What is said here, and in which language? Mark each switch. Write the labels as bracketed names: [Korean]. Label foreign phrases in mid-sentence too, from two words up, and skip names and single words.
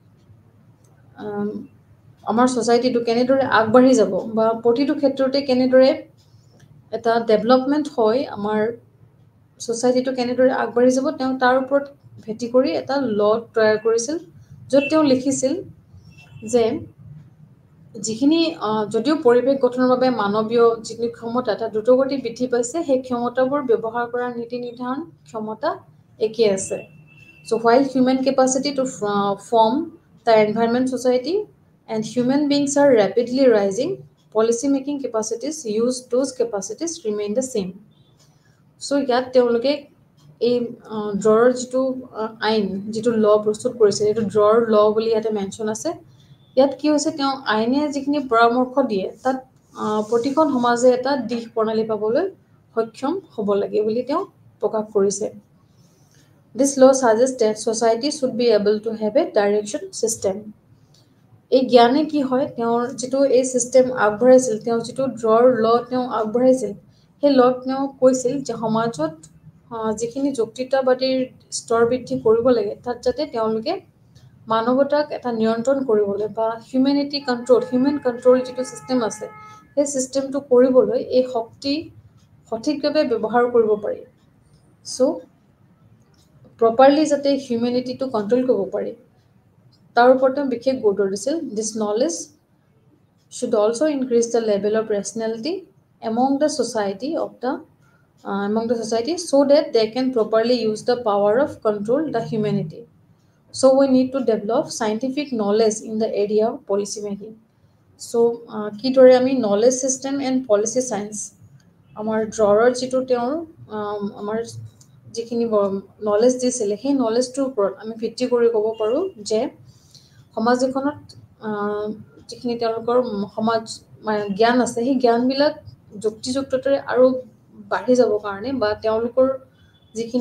[Assamese] আমাৰ ছ'চাইটিটো কেনেদৰে আগবাঢ়ি যাব বা প্ৰতিটো ক্ষেত্ৰতে কেনেদৰে এটা ডেভেলপমেণ্ট হয়, আমাৰ ছ'চাইটিটো কেনেদৰে আগবাঢ়ি যাব, তেওঁ তাৰ ওপৰত ভেটি কৰি এটা ল তৈয়াৰ কৰিছিল, য'ত তেওঁ লিখিছিল যে যিখিনি যদিও পৰিৱেশ গঠনৰ বাবে মানৱীয় যিখিনি ক্ষমতা এটা দ্ৰুতগতিত বৃদ্ধি পাইছে, সেই ক্ষমতাবোৰ ব্যৱহাৰ কৰাৰ নীতি নিৰ্ধাৰণ ক্ষমতা একেই আছে। [English] চ' while human capacity to form the environment society and human beings are rapidly rising, policy making capacities use those capacities remain the same. [Assamese] চ' ইয়াত তেওঁলোকে এই ড্ৰৰ যিটো আইন, যিটো ল প্ৰস্তুত কৰিছিল, এইটো ড্ৰৰ ল বুলি ইয়াতে মেনশ্যন আছে। ইয়াত কি হৈছে, তেওঁ আইনে যিখিনি পৰামৰ্শ দিয়ে তাত প্ৰতিখন সমাজে এটা দিশ প্ৰণালী পাবলৈ সক্ষম হ'ব লাগে বুলি তেওঁ প্ৰকাশ কৰিছে। [English] This law suggests that society should be able to have a direction system. [Assamese] এই জ্ঞানে কি হয়, তেওঁৰ যিটো এই ছিষ্টেম আগবঢ়াইছিল, তেওঁ যিটো ড্ৰৰ ল তেওঁ আগবঢ়াইছিল, সেই লত তেওঁ কৈছিল যে সমাজত যিখিনি যুক্তিতাবাদীৰ স্তৰ বৃদ্ধি কৰিব লাগে, তাত যাতে তেওঁলোকে মানৱতাক এটা নিয়ন্ত্ৰণ কৰিবলৈ বা [English] human control [Assamese] যিটো ছিষ্টেম আছে, সেই ছিষ্টেমটো কৰিবলৈ এই শক্তি সঠিকভাৱে ব্যৱহাৰ কৰিব পাৰি। [English] so properly [Assamese] যাতে হিউমেনিটিটো কণ্ট্ৰল কৰিব পাৰি, তাৰ ওপৰত তেওঁ বিশেষ গুৰুত্ব দিছিল। [English] this knowledge should also increase the level of rationality among the society so that they can properly use the power of control the humanity. So we need to develop scientific knowledge in the area of policy making. [Assamese] So কিদৰে আমি [English] knowledge system and policy science [Assamese] আমাৰ ড্ৰৰৰ যিটো তেওঁৰ আমাৰ যিখিনি নলেজ দিছিলে, সেই নলেজটোৰ ওপৰত আমি ভিত্তি কৰি ক'ব পাৰোঁ যে সমাজ এখনত যিখিনি তেওঁলোকৰ সমাজ জ্ঞান আছে, সেই জ্ঞানবিলাক যুক্তিযুক্ততাৰে আৰু বাঢ়ি যাবৰ কাৰণে বা তেওঁলোকৰ যিখিনি